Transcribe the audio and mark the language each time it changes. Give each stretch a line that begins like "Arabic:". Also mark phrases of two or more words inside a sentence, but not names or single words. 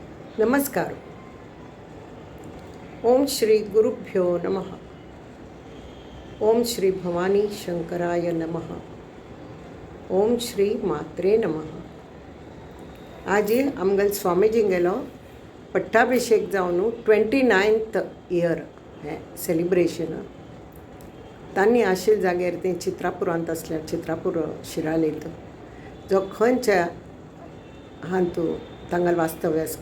Sanskrit: नमस्कार. ओम श्री गुरुभ्यो नमः. ओम श्री भवानी शंकराय नमः. ओम श्री मात्रे नमः.
Konkani: आज आमगेल स्वामीजी गेलो पट्टाभिषेक जावन 29th इयर हे सेलिब्रेशन. तांणी आशिल्ले जाग्यार ते चित्रापुरांत असल्यार चित्रापूर शिराळेंत जो खंयच्या हातूं तांगेल वास्तव्य आसा